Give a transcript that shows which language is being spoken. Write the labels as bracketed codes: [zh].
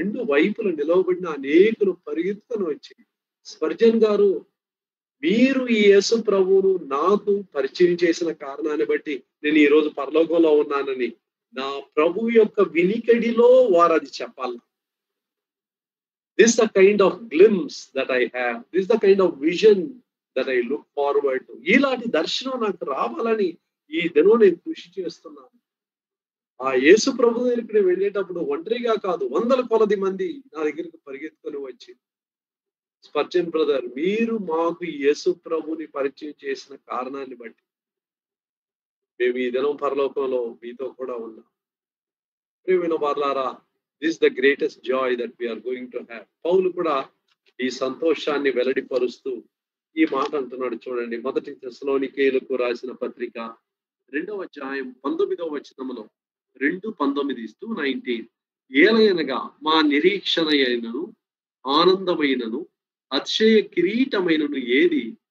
[te] వైపులు నిలవబడిన అనేకులు పరిగెత్తుకొని వచ్చి, స్పర్జన్ గారు, మీరు ఈ యేసు ప్రభువును నాకు పరిచయం చేసిన కారణాన్ని బట్టి నేను ఈ రోజు పరలోకంలో ఉన్నానని నా ప్రభు యొక్క వినికిడిలో వారు అది చెప్పాలి. [en] This is the kind of glimpse that I have. This is the kind of vision that I look forward to. [te] ఇలాంటి దర్శనం నాకు రావాలని ఈ దినం నేను కృషి చేస్తున్నాను. ఆ యేసు ప్రభు దగ్గరికి నేను వెళ్ళేటప్పుడు ఒంటరిగా కాదు, 100 కొలది మంది నా దగ్గరికి పరిగెత్తుకొని వచ్చి, స్పర్జన్ బ్రదర్, మీరు మాకు యేసు ప్రభుని పరిచయం చేసిన కారణాన్ని బట్టి మేము ఈ దినం పరలోకంలో మీతో కూడా ఉన్నాం. ప్రియమైన వారలారా, [en] this is the greatest joy that we are going to have. [te] పౌలు కూడా ఈ సంతోషాన్ని వెల్లడిపరుస్తూ ఈ మాట అంటున్నాడు. చూడండి, 1 తెస్సలోనికీయులకు రాసిన పత్రిక 2వ అధ్యాయం 19వ వచనంలో, 2:19-19, ఏలయనగా మా నిరీక్షణ అయినను ఆనందమైనను అతిశయ కిరీటమైనను ఏది?